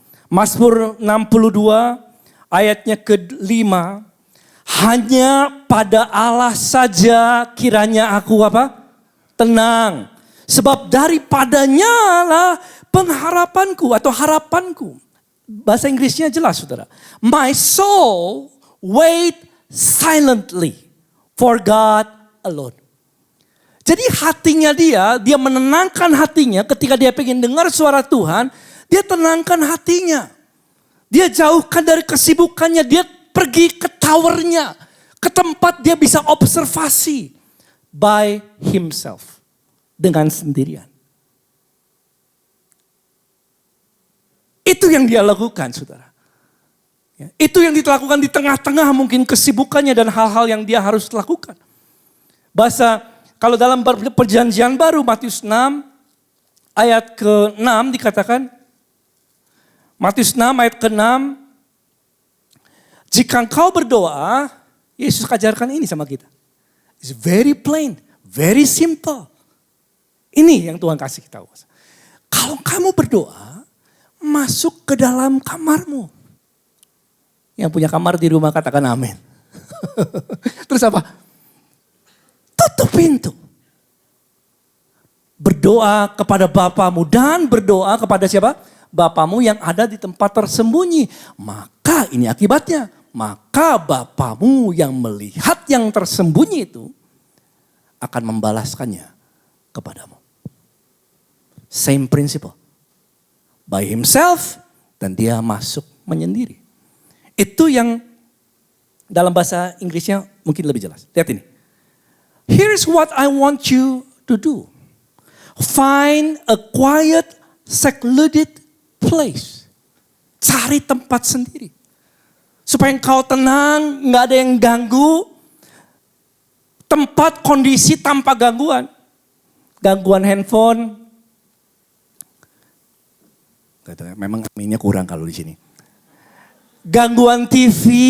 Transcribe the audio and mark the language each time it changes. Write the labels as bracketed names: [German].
[Indonesian] Mazmur 62 ayatnya ke-5. Hanya pada Allah saja kiranya aku apa? Tenang. Sebab daripadanya lah pengharapanku atau harapanku. Bahasa Inggrisnya jelas saudara. [English] My soul wait silently for God alone. [Indonesian] Jadi hatinya dia menenangkan hatinya ketika dia pengen dengar suara Tuhan. Dia tenangkan hatinya. Dia jauhkan dari kesibukannya. Dia pergi ke towernya. Ke tempat dia bisa observasi. [English] By himself. [Indonesian] Dengan sendirian. Itu yang dia lakukan saudara. Ya, itu yang dilakukan di tengah-tengah mungkin kesibukannya dan hal-hal yang dia harus lakukan. Bahasa kalau dalam perjanjian baru Matius 6 ayat ke-6 dikatakan. Matius 6 ayat ke-6. Jika engkau berdoa, Yesus ajarkan ini sama kita. [English] It's very plain, very simple. [Indonesian] Ini yang Tuhan kasih tahu. Kalau kamu berdoa, masuk ke dalam kamarmu. Yang punya kamar di rumah katakan amin. Terus apa? tutup pintu. Berdoa kepada Bapamu dan berdoa kepada siapa? Bapamu yang ada di tempat tersembunyi. Maka ini akibatnya. Maka Bapamu yang melihat yang tersembunyi itu akan membalaskannya kepadamu. [English] Same principle. By himself [Indonesian] dan dia masuk menyendiri. Itu yang dalam bahasa Inggrisnya mungkin lebih jelas. Lihat ini. [English] Here's what I want you to do. Find a quiet, secluded place. [Indonesian] Cari tempat sendiri. Supaya engkau tenang, gak ada yang ganggu. Tempat kondisi tanpa gangguan. Gangguan handphone. Memang aminnya kurang kalau di sini. Gangguan TV.